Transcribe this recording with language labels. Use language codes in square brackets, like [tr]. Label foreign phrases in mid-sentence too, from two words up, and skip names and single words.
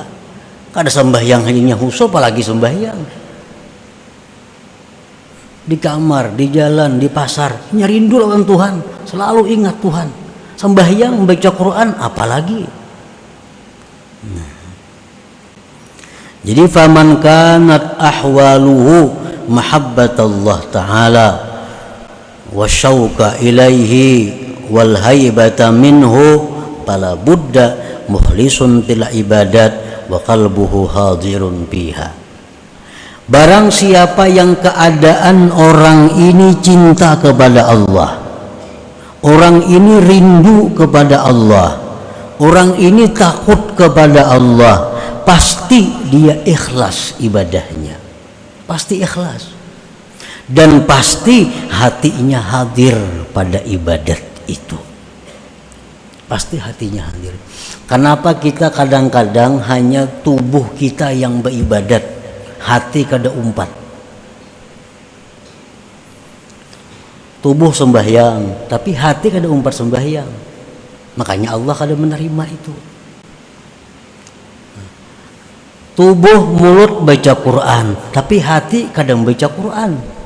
[bjn] Kada sembahyang hanya khusyuk, apalagi sembahyang. Di kamar, di jalan, di pasar, rindu lawan Tuhan, selalu ingat Tuhan. Sembahyang, membaca Quran, apalagi. [ar] جادي فمن كانت أحواله محبة الله تعالى والشوق إليه والهيبة منه فلا بد مخلص للعبادات وقلبه حاضر بها. [id] Barang siapa yang keadaan orang ini cinta kepada Allah, orang ini rindu kepada Allah, orang ini takut kepada Allah, pasti dia ikhlas ibadahnya, pasti ikhlas, dan pasti hatinya hadir pada ibadat itu, pasti hatinya hadir. Kenapa kita kadang-kadang hanya tubuh kita yang beribadat, [bjn] hati kada umpat? Tubuh sembahyang tapi hati kada umpat sembahyang, makanya Allah kada menerima itu. Tubuh mulut baca Quran tapi hati kadang baca Quran.